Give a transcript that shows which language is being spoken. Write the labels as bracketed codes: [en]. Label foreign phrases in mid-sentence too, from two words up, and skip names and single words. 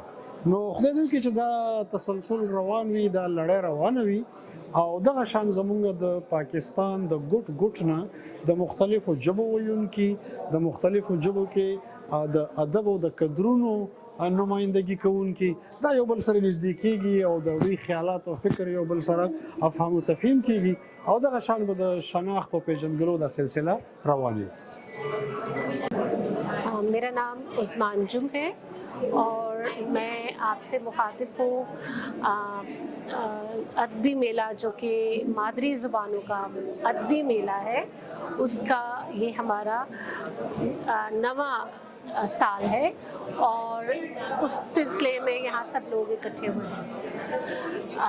[ps] نو خدای دې وکړي چې دا تسلسل روان وي دا لړۍ روانه وي او دغه شان زمونږ د پاکستان د ګوټ ګوټ نه د مختلفو ژبو ویونکي د مختلفو ژبو کې د ادب او د قدرونو نمائندگی کوونکي دا یو بل سره نږدې کېږي او د دوی خیالات او فکر یو بل سره افهام و تفهیم کېږي او دغه شان به د شناخت او پیژندګلو دا سلسله روان وي. [ur] میرا نام عثمان جُم ہے اور میں آپ سے مخاطب ہوں ادبی میلہ جو کہ مادری زبانوں کا ادبی میلہ ہے اس کا یہ ہمارا نواں سال ہے اور اس سلسلے میں یہاں سب لوگ اکٹھے ہوئے ہیں.